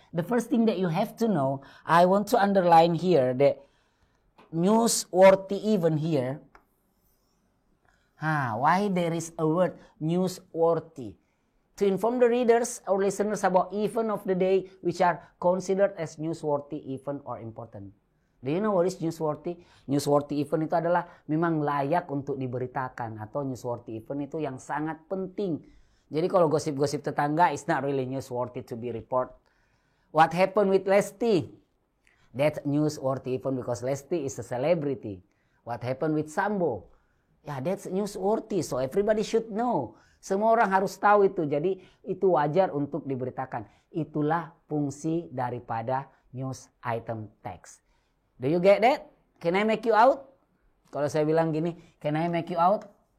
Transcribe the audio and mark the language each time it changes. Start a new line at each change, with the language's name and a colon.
English: The first thing that you have to know, I want to underline here that newsworthy event here. Why there is a word newsworthy? To inform the readers or listeners about event of the day which are considered as newsworthy event or important. Do you know what is newsworthy?
Indonesian: Newsworthy event itu adalah memang layak untuk diberitakan, atau newsworthy event itu yang sangat penting. Jadi kalau gosip-gosip tetangga,
English: it's not really newsworthy to be report. What happened with Lesti? That's newsworthy event because Lesti is a celebrity. What happened with Sambo? Ya, that's newsworthy, so everybody should know.
Indonesian: Semua orang harus tahu itu, jadi itu wajar untuk diberitakan. Itulah fungsi daripada news item text.
English: Do you get that? Can I make you out?
Indonesian: Kalau saya bilang gini,
English: can I make you out?